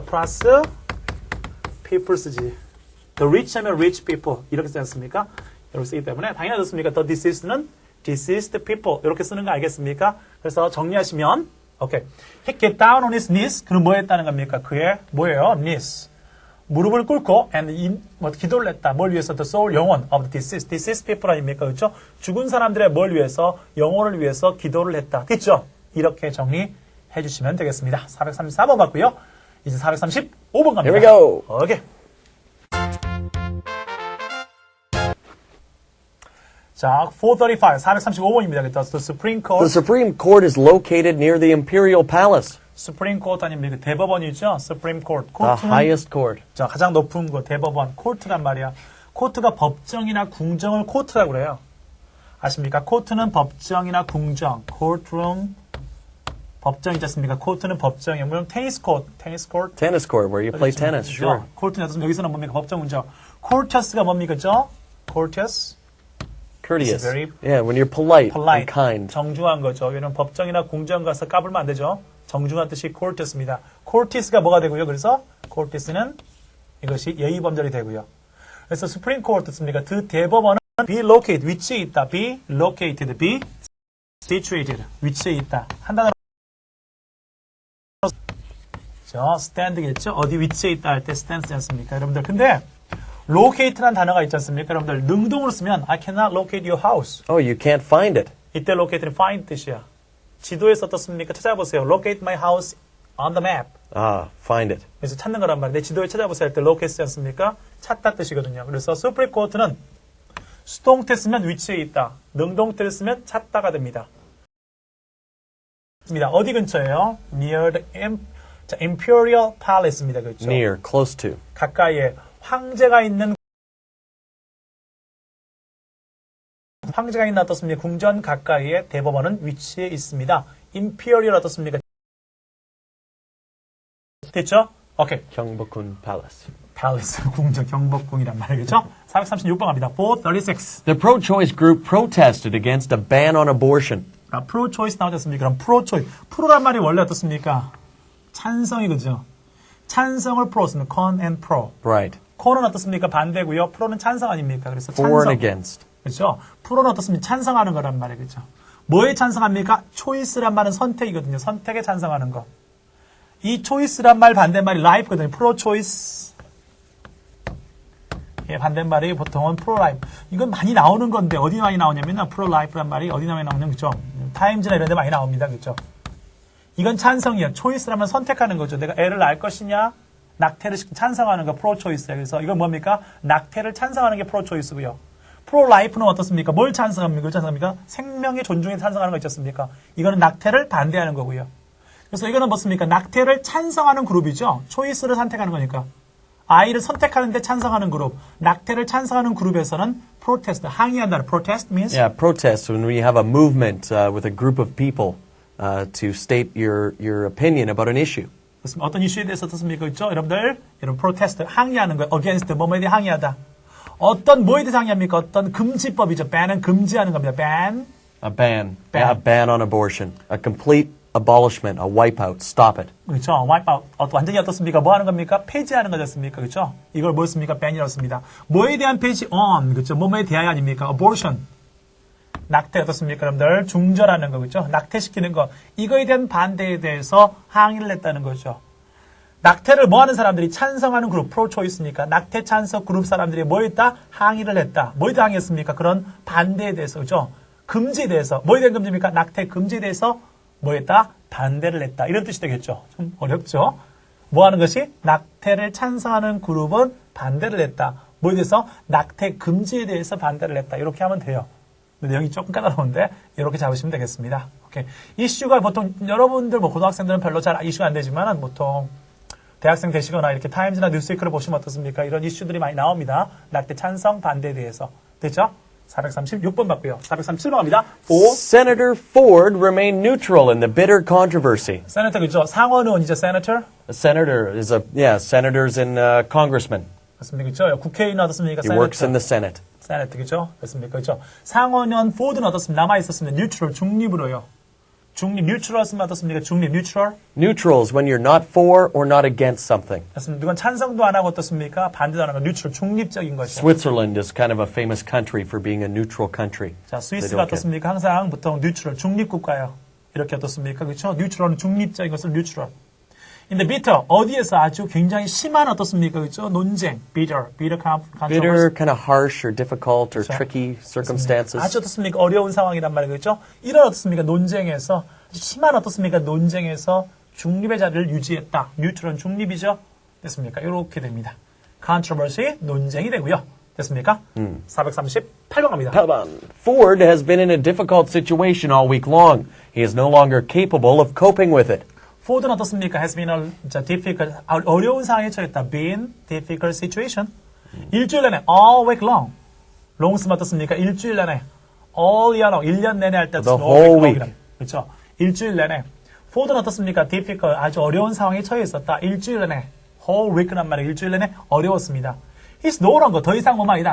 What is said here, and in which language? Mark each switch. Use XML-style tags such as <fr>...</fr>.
<ko>플러스 people 쓰지.</ko> <en>The rich</en> <ko>하면</ko> <en>rich people.</en> <ko>이렇게 쓰지 않습니까? 이렇게 쓰기 때문에 당연히 어떻습니까?</ko> <en>The deceased</en> <ko>는</ko> <en>deceased people</en> <ko>이렇게 쓰는 거 알겠습니까? 그래서 정리하시면 오케이.</ko> <en>He get down on his knees.</en> <ko>그는 뭐 했다는 겁니까? 그의 뭐예요?</ko> <en>knees.</en> <ko>무릎을 꿇고 and 기도를 했다. 뭘 위해서?</ko> <en>The soul, 영혼 of the deceased. deceased people</en> <ko>아닙니까? 그렇죠? 죽은 사람들의 뭘 위해서? 영혼을 위해서 기도를 했다. 됐죠? 이렇게 정리해 주시면 되겠습니다. 434번 맞고요. 이제 435번 갑니다.</ko> <en>Here we go.</en> <ko>오케이. 자, 435, 435번입니다.</ko> <en>The Supreme Court. The Supreme Court is located near the Imperial Palace,</en> <ko>Supreme Court 아닙니까? 대법원이죠. Supreme Court.</ko> <en>the</en> <ko>코트는</ko> <en>highest court.</en> <ko>자, 가장 높은 거 대법원. 코트란 말이야. 코트가 법정이나 궁정을 코트라고 그래요. 아십니까? 코트는 법정이나 궁정. courtroom 법정이지 않습니까? 코트는 법정이에요. 물론 테니스 코트.</ko> <en>Tennis court, where you play tennis, sure.</en> <ko>코트는 여기서는 뭡니까? 법정 궁정. courteous가 뭡니까? 그죠? courteous.</ko> <en>Courteous. It's very Yeah, when you're polite, polite. and kind.</en> <ko>정중한 거죠. 여기는 법정이나 궁정 가서 까불면 안 되죠. 정중한 뜻이 courteous입니다. courteous가 뭐가 되고요? 그래서 courteous는 이것이 예의범절이 되고요. 그래서 Supreme Court 듣습니까? 그 대법원은 be located, 위치에 있다. be located, be situated, 위치에 있다. 한 단어로 stand겠죠? 어디 위치에 있다 할 때 stand지 않습니까? 여러분들. 근데 locate라는 단어가 있지 않습니까? 여러분들 능동으로 쓰면</ko> <en>I cannot locate your house. Oh, you can't find it.</en> <ko>이때 locate는 find 뜻이야. 지도에서 어떻습니까? 찾아보세요.</ko> <en>locate my house on the map. Ah, find it.</en> <ko>그래서 찾는 거란 말이에요. 내 지도에 찾아보세요 할 때 locate 쓰지 않습니까? 찾다 뜻이거든요. 그래서 Supreme Court는 수동태 쓰면 위치에 있다. 능동태를 쓰면 찾다가 됩니다. 어디 근처예요?</ko> <en>Near the Imperial Palace</en> <ko>입니다. 그렇죠?</ko> <en>Near, close to.</en> <ko>가까이에 황제가 있는 어떻습니까? 궁전 가까이에 대법원은 위치해 있습니다. Imperial 어떻습니까? 됐죠? 오케이.</ko> <en>Gyeongbokgun Palace.</en> <ko>Palace, 궁전, 경복궁이란 말이죠. 436번 갑니다. 436.</ko> <en>The pro-choice group protested against a ban on abortion.</en> <ko>프로-초이스 나오셨습니까? 그럼 프로-초이스. 프로란 말이 원래 어떻습니까? 찬성이거든요. 찬성을 프로 쓰면 con and pro.</ko> <en>Right.</en> <ko>con은 어떻습니까? 반대고요. 프로는 찬성 아닙니까? 그래서</ko> <en>For</en> <ko>찬성.</ko> <en>and against.</en> <ko>그렇죠? 프로는 어떻습니까? 찬성하는 거란 말이에요. 그렇죠? 뭐에 찬성합니까? 초이스란 말은 선택이거든요. 선택에 찬성하는 거. 이 초이스란 말 반대말이 life거든요. 프로-초이스. 예, 반대말이 보통은 프로-라이프. 이건 많이 나오는 건데 어디 많이 나오냐면 프로-라이프란 말이 어디 많이 나오냐면 그렇죠? 타임즈나 이런 데 많이 나옵니다. 그렇죠? 이건 찬성이에요. 초이스라면 선택하는 거죠. 내가 애를 낳을 것이냐, 낙태를 찬성하는 거 프로-초이스예요. 그래서 이건 뭡니까? 낙태를 찬성하는 게 프로-초이스고요. 프로-라이프는 어떻습니까? 뭘 찬성합니까? 생명의 존중에 찬성하는 거 있지 않습니까? 이거는 낙태를 반대하는 거고요. 그래서 이거는 뭐습니까? 낙태를 찬성하는 그룹이죠. 초이스를 선택하는 거니까. 아이를 선택하는데 찬성하는 그룹, 낙태를 찬성하는 그룹에서는 protest, 항의한다는</ko> <en>protest means Yeah, protest when we have a movement with a group of people to state your opinion about an issue.</en> <ko>어떤 이슈에 대해서 어떻습니까? 그렇죠? 여러분 protest, 항의하는 거예요. against, 뭐뭐에 대해 항의하다. 어떤 뭐에 대해서 항의합니까? 어떤 금지법이죠. ban은 금지하는 겁니다.</ko> <en>ban. A ban. Yeah, a ban on abortion. A complete abolishment, a wipeout. Stop it.</en> <ko>그렇죠. wipeout. 완전히 어떻습니까? 뭐 하는 겁니까? 폐지하는 거였습니까? 그렇죠? 이걸 뭐였습니까? ban이라고 씁니다. 뭐에 대한 폐지? on. 그렇죠? 뭐뭐에 대하여 아닙니까? abortion. 낙태 어떻습니까? 여러분들 중절하는 거 그렇죠? 낙태시키는 거. 이거에 대한 반대에 대해서 항의를 했다는 거죠. 낙태를 뭐 하는 사람들이 찬성하는 그룹, 프로-초이스니까 낙태 찬성 그룹 사람들이 뭐 했다? 항의를 했다. 뭐에 대해 항의했습니까? 그런 반대에 대해서 그렇죠? 금지에 대해서. 뭐에 대한 금지입니까? 낙태 금지에 대해서 뭐 했다? 반대를 했다. 이런 뜻이 되겠죠. 좀 어렵죠? 뭐 하는 것이? 낙태를 찬성하는 그룹은 반대를 했다. 뭐에 대해서? 낙태 금지에 대해서 반대를 했다. 이렇게 하면 돼요. 근데 내용이 조금 까다로운데 이렇게 잡으시면 되겠습니다. 오케이. 이슈가 보통 여러분들 뭐 고등학생들은 별로 잘 이슈가 안 되지만 보통 대학생 되시거나 이렇게 타임즈나 뉴스위크를 보시면 어떻습니까? 이런 이슈들이 많이 나옵니다. 낙태 찬성 반대에 대해서. 됐죠? 436번 맞고요. 437번 갑니다.</ko> <en>Senator Ford remained neutral in the bitter controversy.</en> <ko>세네터 그죠? 상원 의원이죠, 세네터?</ko> <en>A senator is senators and congressmen.</en> <ko>맞습니까? 그죠? 국회의원 어떻습니까?</ko> <en>He works in the Senate.</en> <ko>세네터 그죠? 맞습니까? 그죠? 상원 의원 포드는 어떻습니까? 남아 있었습니다. 뉴트럴 중립으로요. 중립, neutral 쓰면 어떻습니까? 중립, neutral.</ko> <en>Neutral is when you're not for or not against something.</en> <ko>그렇습니다. 누군 찬성도 안 하고 어떻습니까? 반대도 안 하고 neutral, 중립적인 것이죠.</ko> <en>Switzerland is kind of a famous country for being a neutral country.</en> <ko>자,</ko> <en>They</en> <ko>스위스가</ko> <en>don't get-</en> <ko>어떻습니까? 항상 보통 neutral, 중립국가예요. 이렇게 어떻습니까? 그렇죠? neutral은 중립적인 것을 neutral. 근데 bitter, 어디에서 아주 굉장히 심한 어떻습니까? 그렇죠? 논쟁,</ko> <en>bitter controversy. Bitter, kind of harsh or difficult or</en> <ko>그렇죠.</ko> <en>tricky circumstances.</en> <ko>아주 어떻습니까? 어려운 상황이란 말이죠. 그렇죠? 이런 어떻습니까? 논쟁에서, 심한 어떻습니까? 논쟁에서 중립의 자리를 유지했다. 뉴트럴은 중립이죠? 됐습니까? 이렇게 됩니다. controversy, 논쟁이 되고요. 됐습니까? 438번 갑니다. 8번.</ko> <en>Ford has been in a difficult situation all week long. He is no longer capable of coping with it.</en> <ko>포드는 어떻습니까?</ko> <en>has been a difficult,</en> <ko>어려운 상황에 처했다.</ko> <en>been difficult situation.</en> <ko>일주일 내내</ko> <en>all week long.</en> <ko>long 쓰면 어떻습니까? 일주일 내내</ko> <en>all year long,</en> <ko>1년 내내 할 때</ko> <en>The all whole week. week.</en> <ko>그렇죠? 일주일 내내. 포드는 어떻습니까? difficult, 아주 어려운 상황에 처해 있었다. 일주일 내내</ko> <en>whole week</en> <ko>란 말이에요. 일주일 내내 어려웠습니다.</ko> <en>He's no longer,</en> <ko>더 이상 뭐만 아니다.</ko>